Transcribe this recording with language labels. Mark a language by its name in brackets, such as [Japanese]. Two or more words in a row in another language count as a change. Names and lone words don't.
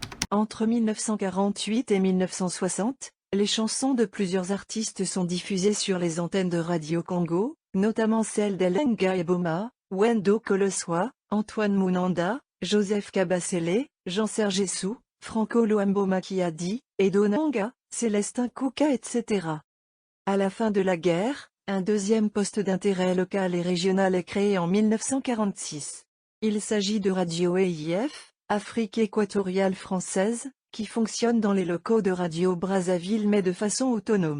[French] Entre 1948 et 1960, les chansons de plusieurs artistes sont diffusées sur les antennes de Radio Congo, notamment celles d'Elenga Eboma, Wendo Koloswa, Antoine Munanda, Joseph Kabasele, Jean-Serge Essou, Franco Luambo Makiadi, Edo Nanga, Célestin Kouka etc. À la fin de la guerre, un deuxième poste d'intérêt local et régional est créé en 1946. Il s'agit de Radio EIF, Afrique équatoriale française, qui fonctionne dans les locaux de Radio Brazzaville mais de façon autonome.